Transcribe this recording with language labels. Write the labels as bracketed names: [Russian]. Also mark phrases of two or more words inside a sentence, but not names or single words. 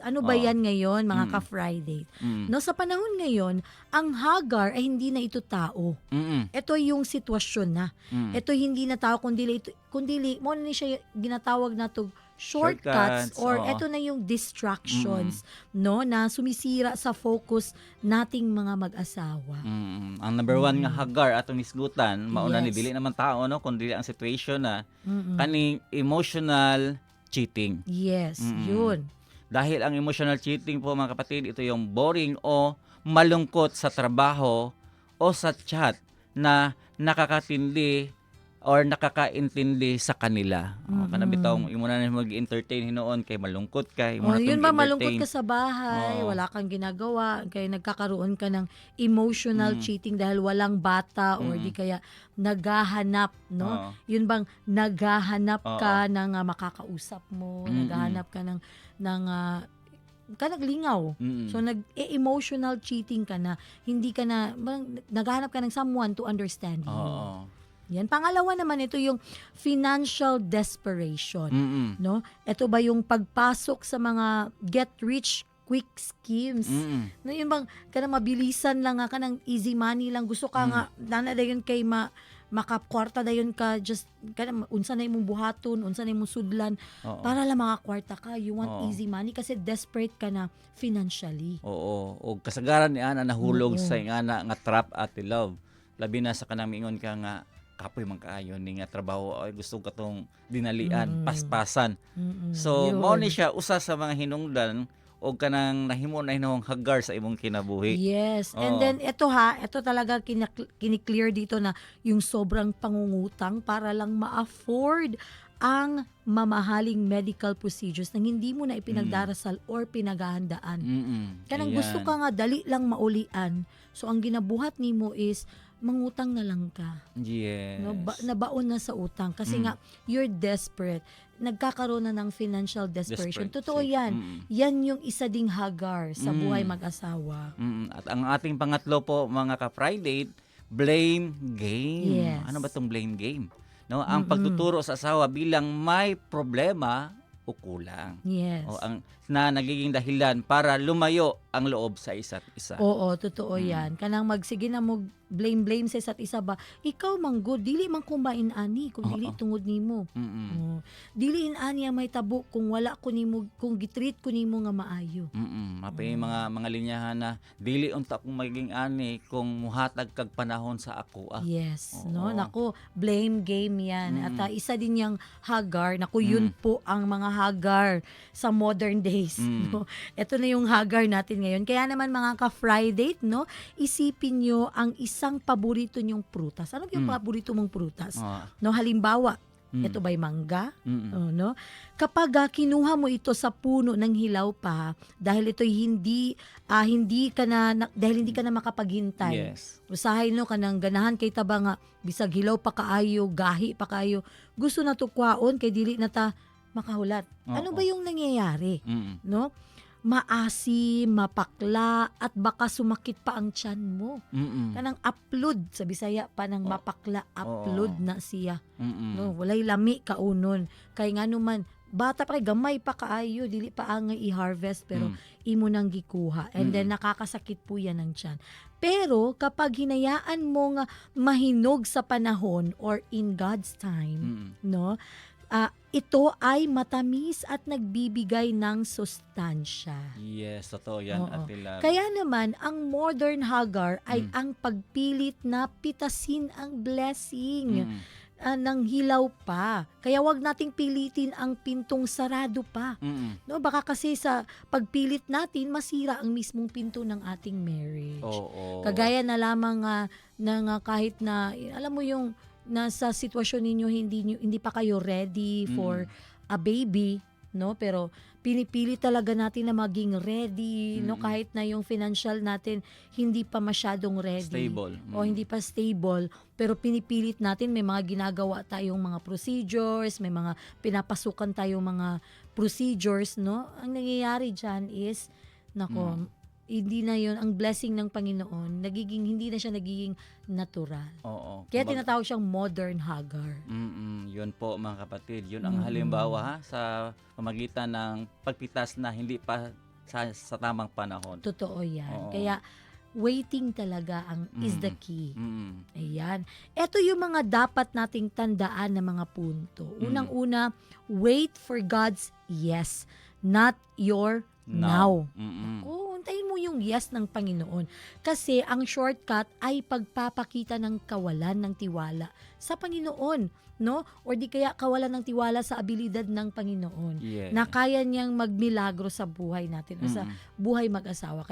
[Filipino] Ano ba yan ngayon, mga ka-Friday? No, sa panahon ngayon, ang Hagar ay hindi na ito tao. Ito yung sitwasyon na. Ito hindi na tao, kundi mo na siya ginatawag na [English] to shortcuts [Filipino] or oo. ito na yung distractions, no, na sumisira sa focus nating mga mag-asawa. [Cebuano] Ang number one nga Hagar atong nisgutan, mauna ni [English] Yes. [Cebuano] dili naman tao no kundi ang situation na kaning emotional cheating. [English] Yes, [Filipino] yun. Dahil ang emotional cheating po mga kapatid, ito yung boring o malungkot sa trabaho o sa chat na nakakatindi or nakakaintindi sa kanila. [Cebuano] Kanang bitaw imo na mag-entertain hinoon kay malungkot ka, imo na [Filipino] Yun tong ba, malungkot i-entertain. ka sa bahay, Oo. wala kang ginagawa, kaya nagkakaroon ka ng emotional cheating dahil walang bata or di kaya naghahanap, no? Oo. Yun bang naghahanap Oo. ka ng makakausap mo, naghahanap ka ng ka naglingaw. So nag-emotional cheating ka na, hindi ka na naghahanap ka ng [English] someone to understand you. [Filipino] Oo. Yan. Pangalawa naman, ito yung financial desperation. No? Ito ba yung pagpasok sa mga [English] get rich quick schemes? [Cebuano] No, yun bang kanang mabilisan lang nga, kanang [English] easy money [Cebuano] lang, gusto ka nga nana dayon kay makakwarta dayon ka, just kanang unsa na imong buhaton, unsa na imong sudlan Oo. [Filipino] para lang makakwarta ka. [English] You want [Filipino] Oo. [English] easy money [Filipino] kasi desperate ka na financially. [Cebuano] Oo, o kasagaran ni ana nahulog Oo. sa ingana nga trap at love. Labi na sa kanang mingon ka nga kapoy man kaayo ni nga trabaho ay gusto ka tong dinalian, paspasan. So [Filipino] Yun. [Cebuano] mao ni siya usa sa mga hinungdan o kanang nahimo na hinong Hagar sa imong kinabuhi. [English] Yes. And [Filipino] Oo. then ito talaga kiniklear dito na yung sobrang pangungutang para lang ma-afford ang mamahaling [English] medical procedures [Filipino] na hindi mo na ipinagdarasal or pinaghahandaan. [Cebuano] Kanang [Filipino] Ayan. [Cebuano] gusto ka nga dali lang maulian. So ang ginabuhat nimo is mangutang na lang ka. [English] Yes. [Filipino] No, nabaon na sa utang kasi nga [English] you're desperate. [Filipino] Nagkakaroon na ng [English] financial desperation. Desperate. [Filipino] Totoo yan. Yan yung isa ding Hagar sa buhay mag-asawa. At ang ating pangatlo po mga ka-Friday, [English] blame game. [Filipino] Yes. Ano ba tong [English] blame game? [Filipino] No, ang pagtuturo sa asawa bilang may problema o kulang. Yes. O ang na nagiging dahilan para lumayo ang loob sa isa't isa. Oo, totoo Mm. [Cebuano] yan. Kanang magsige na mo blame sa isa't isa ba, ikaw manggod, dili man kumain ani, kung dili Oo. tungod nimo. Mm-mm. Oh. Dili ani ang may tabo kung wala ko nimo, kung gitreat ko nimo nga maayo. Mapay mga linyahan na dili unta kong maging ani kung muhatag kag panahon sa ako. [English] Yes, [Filipino] Oo. no? Nako, [English] blame game [Filipino] yan. Mm. At isa din yung Hagar. Nako, yun po ang mga Hagar sa [English] modern days. Mm. [Filipino] No? Ito na yung Hagar natin ngayon. Kaya naman mga ka-Friday, no? Isipin nyo ang isang paborito nyong prutas. Ano yung paborito mong prutas? Ah, No, halimbawa, mm. ito ba'y mangga? Mm-mm. Oh, no? Kapag kinuha mo ito sa puno ng hilaw pa, dahil ito'y hindi ka na makapaghintay. [English] Yes. [Cebuano] Usahay no kanang ganahan kay taba nga bisag hilaw pa kaayo, gahi pa kaayo. Gusto na to kwaon kay dili na ta makahulat. [Filipino] Ano Oo. ba yung nangyayari? Mm-mm. No? Maasi, mapakla, at baka sumakit pa ang tiyan mo. Mm-mm. [Cebuano] Kanang upload sa Bisaya pa ng Oo. mapakla, upload Oo. na siya. Mm-mm. No, walay lami kaunon. Kay nga naman bata pa kay gamay pa kaayo, dili pa angay i-harvest pero imo nang gikuha. [English] And then [Filipino] nakakasakit po yan ng tiyan. Pero kapag hinayaan mo nga mahinog sa panahon or [English] in God's time, Mm-mm. [Filipino] no? Ito ay matamis at nagbibigay ng sustansya. Yes, totoo yan, Oo. Ate Lab. Kaya naman, ang modern Hagar ay Mm. ang pagpilit na pitasin ang blessing Mm-mm. ng hilaw pa. Kaya wag nating pilitin ang pintong sarado pa. Mm-mm. No, baka kasi sa pagpilit natin masira ang mismong pinto ng ating marriage. Oo. Kagaya na lamang na kahit na alam mo yung nasa sitwasyon ninyo hindi pa kayo [English] ready for a baby, [Filipino] no? Pero pinipili talaga natin na maging ready, no? Kahit na yung financial natin hindi pa masyadong ready. Stable. O hindi pa stable, pero pinipilit natin, may mga ginagawa tayong mga procedures, may mga pinapasukan tayong mga procedures, no? Ang nangyayari dyan is, nako, hindi na yun, ang blessing ng Panginoon, hindi na siya nagiging natural. Oo. Kaya Kumbaga- tinatawag siyang modern Hagar. Yun po mga kapatid. Yun ang halimbawa sa pamagitan ng pagpitas na hindi pa sa tamang panahon. Totoo yan. Oo. Kaya, waiting talaga [English] is the key. Mm. [Filipino] Ayan. Ito yung mga dapat nating tandaan na mga punto. Unang-una, [English] wait for God's yes, not your now. Mm-mm. [Filipino] Untayin mo yung yes ng Panginoon. Kasi ang shortcut ay pagpapakita ng kawalan ng tiwala sa Panginoon, no? Or di kaya kawalan ng tiwala sa abilidad ng Panginoon. [English] Yeah. [Filipino] Na kaya niyang magmilagro sa buhay natin o sa buhay mag-asawa.